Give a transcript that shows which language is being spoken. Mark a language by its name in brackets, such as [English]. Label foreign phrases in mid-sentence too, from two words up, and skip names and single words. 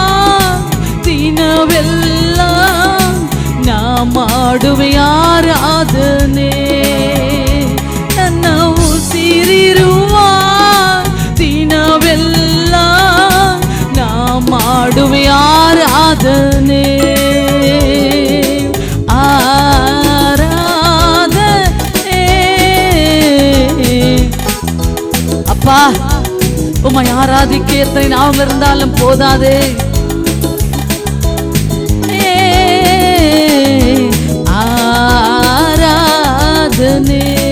[Kannada] ದಿನವೆಲ್ಲ ನಾ ಮಾಡುವೆ ಆರಾಧನೆ, ನನ್ನ ಉಸಿರಿರುವ ದಿನವೆಲ್ಲ ನಾ ಮಾಡುವೆ ಆರಾಧನೆ, [Tamil] ஆராதனை. அப்பா, உம்மை ஆராதிக்க எத்தனை நாமம் இருந்தாலும் போதாதே. ஆராதனை.